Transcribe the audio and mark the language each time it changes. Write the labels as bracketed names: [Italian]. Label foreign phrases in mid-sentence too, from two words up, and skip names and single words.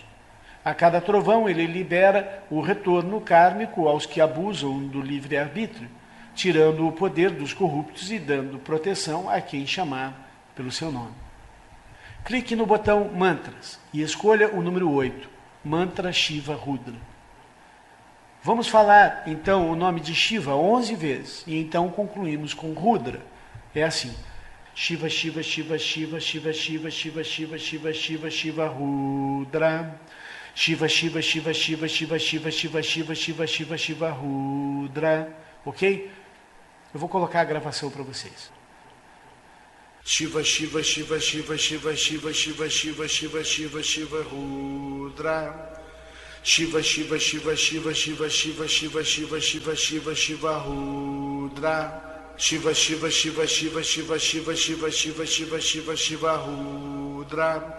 [Portuguese] A cada trovão ele libera o retorno kármico aos que abusam do livre-arbítrio, tirando o poder dos corruptos e dando proteção a quem chamar pelo seu nome. Clique no botão Mantras e escolha o número 8, Mantra Shiva Rudra. Vamos falar, então, o nome de Shiva 11 vezes, e então concluímos com Rudra. É assim: Shiva, Shiva, Shiva, Shiva, Shiva, Shiva, Shiva, Shiva, Shiva, Shiva, Shiva, Rudra. Shiva, Shiva, Shiva, Shiva, Shiva, Shiva, Shiva, Shiva, Shiva, Shiva, Shiva, Rudra. Ok? Eu vou colocar a gravação para vocês. Shiva, Shiva, Shiva, Shiva, Shiva, Shiva, Shiva, Shiva, Shiva, Shiva, Shiva, Rudra. Shiva, Shiva, Shiva, Shiva, Shiva, Shiva, Shiva, Shiva, Shiva, Shiva, Shiva, Rudra. Shiva, Shiva, Shiva, Shiva, Shiva, Shiva, Shiva, Shiva, Shiva, Shiva, Shiva, Rudra.